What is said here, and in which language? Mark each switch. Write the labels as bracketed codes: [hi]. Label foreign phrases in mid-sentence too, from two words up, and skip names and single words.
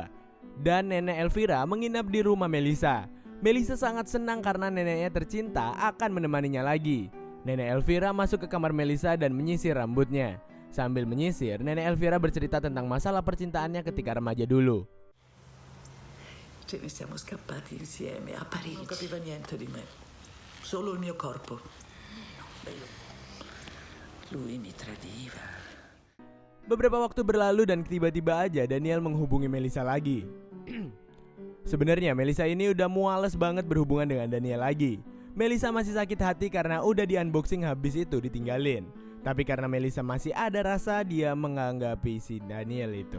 [id] Dan nenek Elvira menginap di rumah Melissa. Melissa sangat senang karena neneknya tercinta akan menemaninya lagi. Nenek Elvira masuk ke kamar Melissa dan menyisir rambutnya. Sambil menyisir, nenek Elvira bercerita tentang masalah percintaannya ketika remaja dulu. [it] Ce ne siamo scappati insieme a Parigi. Non capiva niente di me, solo il mio corpo. Lui mi tradiva. [id] Beberapa waktu berlalu dan tiba-tiba aja Daniel menghubungi Melissa lagi. Sebenarnya Melissa ini udah muales banget berhubungan dengan Daniel lagi. Melissa masih sakit hati karena udah di unboxing habis itu ditinggalin. Tapi karena Melissa masih ada rasa, dia menganggapi si Daniel itu.